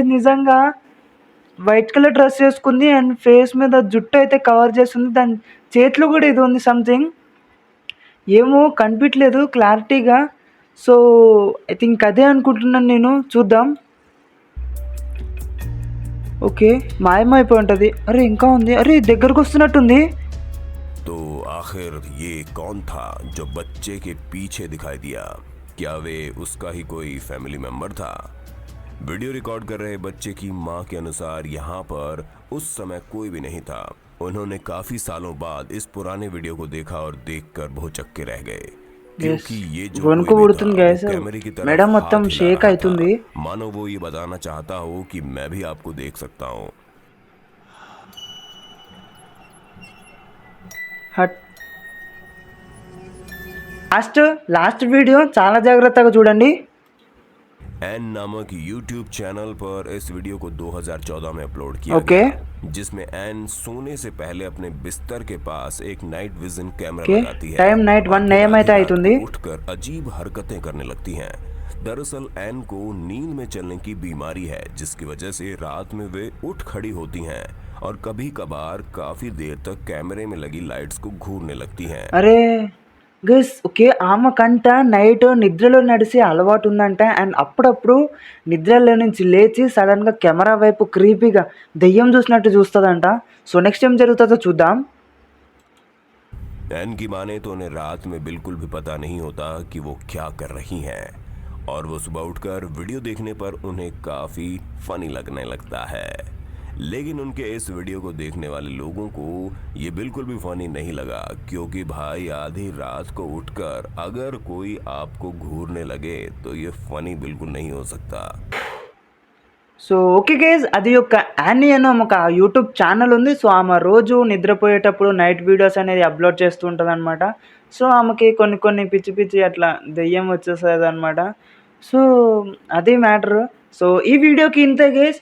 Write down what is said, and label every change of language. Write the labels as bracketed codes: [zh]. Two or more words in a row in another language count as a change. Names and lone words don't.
[te] నిజంగా [en] white colour dress [te] వేసుకుంది అండ్ ఫేస్ మీద జుట్టు అయితే కవర్ చేస్తుంది. దాని చేతిలో కూడా ఇది ఉంది సంథింగ్, ఏమో కనిపించలేదు క్లారిటీగా. [en] so I think [te] అదే అనుకుంటున్నాను నేను. చూద్దాం. ఓకే మాయమైపోయి ఉంటుంది. అరే ఇంకా ఉంది. అరే దగ్గరకు వస్తున్నట్టుంది. [hi] तो आखिर ये कौन था जो बच्चे के पीछे दिखाई दिया? क्या वे उसका ही कोई [en] family member [hi] था? वीडियो रिकॉर्ड कर रहे बच्चे की मां के अनुसार यहाँ पर उस समय कोई भी नहीं था. उन्होंने काफी सालों बाद इस पुराने वीडियो को देखा और देखकर बहुत चक्के रह गए क्योंकि ये जो [te] వణుకు [hi] कोई भी [te] పుడుతుంది [hi] था, [te] గైస్. [hi] वो कैमरे की तरफ [te] మేడం మొత్తం [hi] हाथ हिला [te] షేక్ [hi] रहा [te] అవుతుంది. [hi] था. मानो वो ये बताना चाहता हो कि मैं भी आपको देख सकता हूँ. [te] హట్ లాస్ట్ వీడియో చాలా జాగ్రత్తగా చూడండి. [hi] एन नामक YouTube चैनल पर इस वीडियो को 2014 में अपलोड किया ओके. गया, जिसमें एन सोने से पहले अपने बिस्तर के पास एक [en] night vision camera [hi] ओके. लगाती है. [en] time night 1 AM [te] అయితే అవుతుంది. [hi] उठकर अजीब हरकतें करने लगती हैं. दरअसल एन को नींद में चलने की बीमारी है, जिसकी वजह से रात में वे उठ खड़ी होती हैं और कभी कभार काफी देर तक कैमरे में लगी लाइट्स को घूरने लगती हैं. [te] అరే [en] guys okay [te] ఆమెకంట నైట్ నిద్రలో నడిచే అలవాటు ఉందంట. అండ్ అప్పుడప్పుడు నిద్రలో నుంచి లేచి సడన్గా కెమెరా వైపు క్రీపీగా దెయ్యం చూసినట్టు చూస్తుందంట. [en] so next [te] ఏం జరుగుతుందో చూద్దాం. [hi] एन की माने तो उन्हें रात में बिल्कुल भी पता नहीं होता कि वो क्या कर रही हैं और वो सुबह उठकर वीडियो देखने पर उन्हें काफी फनी लगने लगता है. लेकिन उनके इस वीडियो को देखने वाले लोगों को ये बिल्कुल भी फनी नहीं लगा, क्योंकि भाई आधी रात को उठकर अगर कोई आपको घूरने लगे तो ये फनी बिल्कुल नहीं हो सकता. [en] so okay guys [te] అది ఒక యానీ అని ఒక [en] YouTube channel [te] ఉంది. సో ఆమె రోజు నిద్రపోయేటప్పుడు [en] night videos [te] అనేది అప్లోడ్ చేస్తూ ఉంటుంది అనమాట. సో ఆమెకి కొన్ని పిచ్చి అట్లా దెయ్యం వచ్చేస్తుంది అనమాట. సో అది మ్యాటర్. సో ఈ వీడియోకి ఇంతే గైస్.